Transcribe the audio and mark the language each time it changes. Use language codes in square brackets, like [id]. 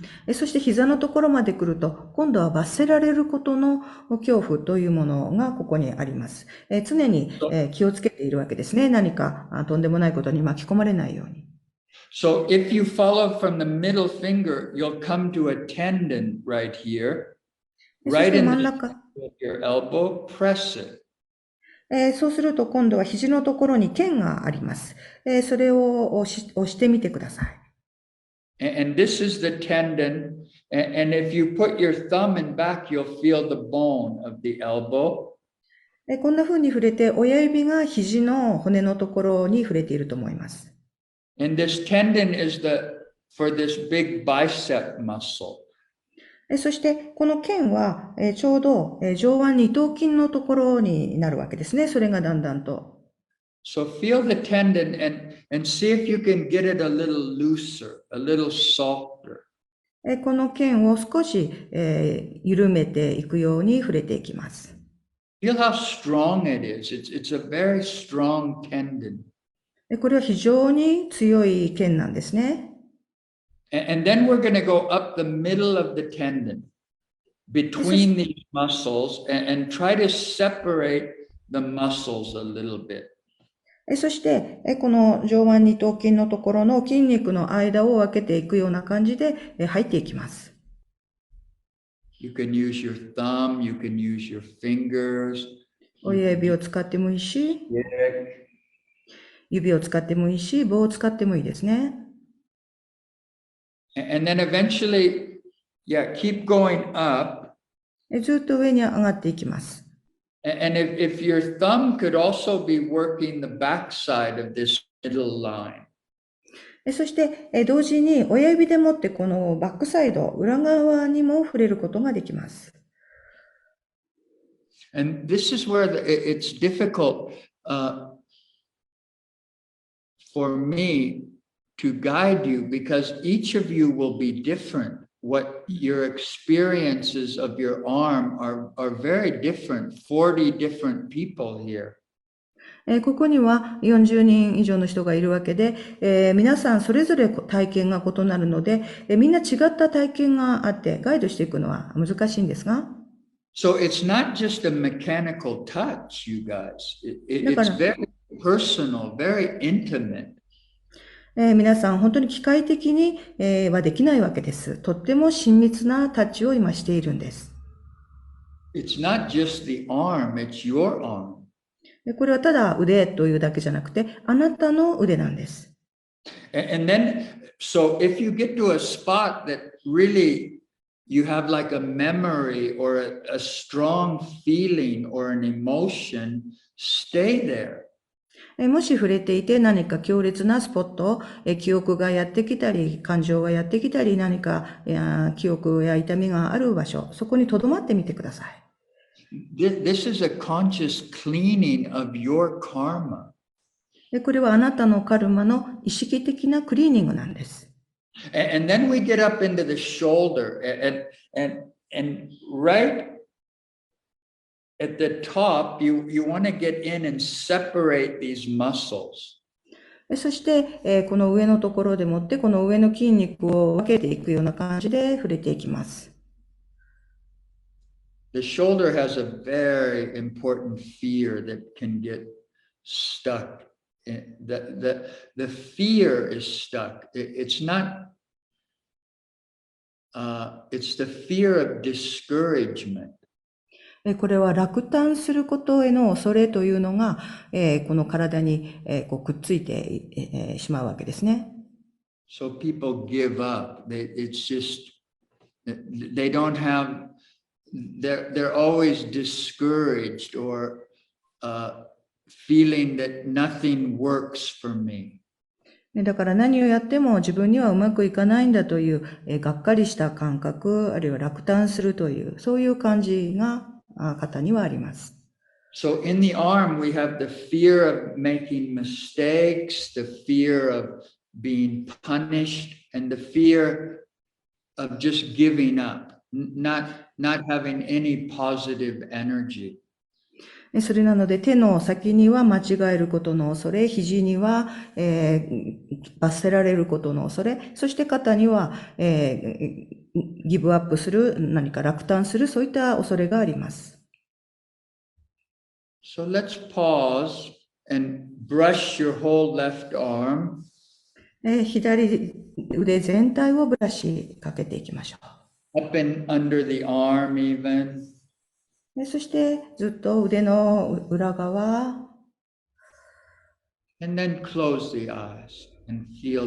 [ja] そして膝のところまで来ると、今度は罰せられることの恐怖というものがここにあります。常に気をつけているわけですね。何かとんでもないことに巻き込まれないように。 [en] So if you follow from the middle finger, you'll come to a tendon right here, right in the middle of your elbow, press it. [ja] そうすると今度は肘のところに腱があります。それを押してみてください。 [en] And this is the tendon. And if you put your thumb in back, you'll feel the bone of the elbow. [ja] こんな風に触れて、親指が肘の骨のところに触れていると思います。 [en] And this tendon is for this big bicep muscle. [ja] そして、この腱はちょうど上腕二頭筋のところになるわけですね。それがだんだんと。 [en] So feel the tendon and see if you can get it a little looser, a little softer. [ja] この腱を少し緩めていくように触れていきます。 [en] Feel how strong it is. It's a very strong tendon. [ja] これは非常に強い腱なんですね。 [en] And then we're going to go up the middle of the tendon, between these muscles, and try to separate the muscles a little bit. [ja] そして、この上腕二頭筋のところの筋肉の間を分けていくような感じで入っていきます。 [en] You can use your thumb, you can use your fingers. [ja] 親指を使ってもいいし、指を使ってもいいし、棒を使ってもいいですね。 [en] And then eventually, keep going up. [ja] ずっと上に上がっていきます。 [en] And if your thumb could also be working the backside of this middle line. [ja] そして、同時に親指でもってこのバックサイド、裏側にも触れることができます。 [en] And this is where it's difficult for me to guide you because each of you will be different. What your experiences of your arm are very different, 40 different people here. [ja] ここには40人以上の人がいるわけで、皆さんそれぞれ体験が異なるので、みんな違った体験があってガイドしていくのは難しいんですが。 [en] So it's not just a mechanical touch, you guys. It's very personal, very intimate. [ja] 皆さん本当に機械的にはできないわけです。とっても親密なタッチを今しているんです。 [en] It's not just the arm, it's your arm. [ja] これはただ腕というだけじゃなくて、あなたの腕なんです。 [en] And then, so if you get to a spot that really you have like a memory or a strong feeling or an emotion, stay there. [ja] もし触れていて何か強烈なスポット、記憶がやってきたり、感情がやってきたり、何か記憶や痛みがある場所、そこに留まってみてください。 [en] This is a conscious cleaning of your karma. [ja] これはあなたのカルマの意識的なクリーニングなんです。 [en] And then we get up into the shoulder, and right at the top, you want to get in and separate these muscles. [ja] そして、この上のところでもって、この上の筋肉を分けていくような感じで触れていきます。 [en] The shoulder has a very important fear that can get stuck. The fear is stuck. It's not, it's the fear of discouragement. [ja] これは落胆することへの恐れというのが、この体に、こうくっついて、しまうわけですね。 [en] So people give up. It's just, they don't have, they're always discouraged or feeling that nothing works for me. [ja] だから何をやっても自分にはうまくいかないんだという、がっかりした感覚、あるいは落胆するという、そういう感じが方にはあります。 [en] So in the arm, we have the fear of making mistakes, the fear of being punished, and the fear of just giving up, not having any positive energy. [ja] それなので手の先には間違えることの恐れ、肘には、罰せられることの恐れ、そして肩には、ギブアップする、何か落胆する、そういった恐れがあります。 [en] So let's pause and brush your whole left arm. [ja] 左腕全体をブラシかけていきましょう。 [en] Up and under the arm even. [ja] そしてずっと腕の裏側。 [en] And then close the eyes and feel